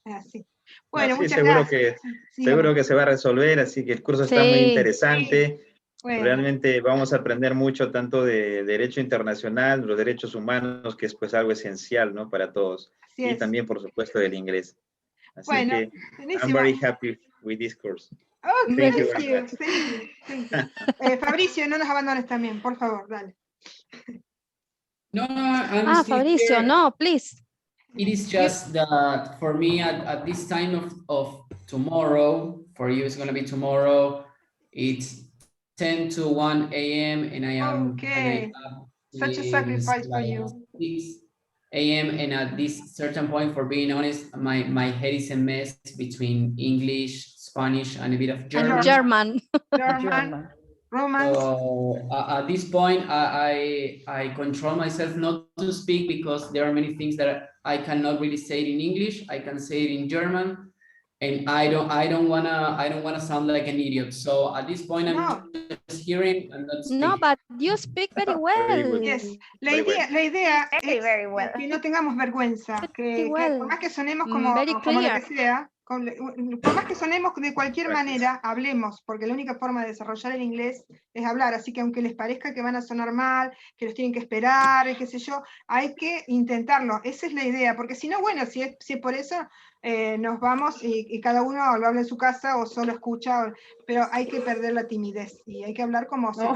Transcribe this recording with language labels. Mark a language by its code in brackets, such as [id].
[es] Sí. Bueno, muchas seguro gracias. Seguro que se va a resolver, así que el curso está muy interesante. Bueno. Realmente vamos a aprender mucho tanto de derecho internacional, los derechos humanos, que es pues algo esencial, ¿no? Para todos. Y también, por supuesto, del inglés. Así que [en] I'm very happy with this course. Oh, thank you. [es] Fabricio, no nos abandones también, por favor, dale. No, Fabricio, [en] here. no, please. It is just that for me at this time of tomorrow, for you it's going to be tomorrow, it's 10 to 1 a.m. and I am such a sacrifice for you. 6 a.m. and at this certain point, for being honest, my head is a mess between English, Spanish, and a bit of German. German. Romance. So at this point, I control myself not to speak because there are many things that I cannot really say it in English. I can say it in German, and I don't wanna sound like an idiot. So at this point, I'm just hearing and not speaking. No, but you speak very well. Yes. [es] La idea es que no tengamos vergüenza, que por más que sonemos como lo que sea, por más que sonemos de cualquier manera, hablemos, porque la única forma de desarrollar el inglés es hablar, así que aunque les parezca que van a sonar mal, que los tienen que esperar, qué sé yo, hay que intentarlo, esa es la idea, porque si no, bueno, si es por eso, nos vamos y cada uno lo habla en su casa o solo escucha, pero hay que perder la timidez y hay que hablar como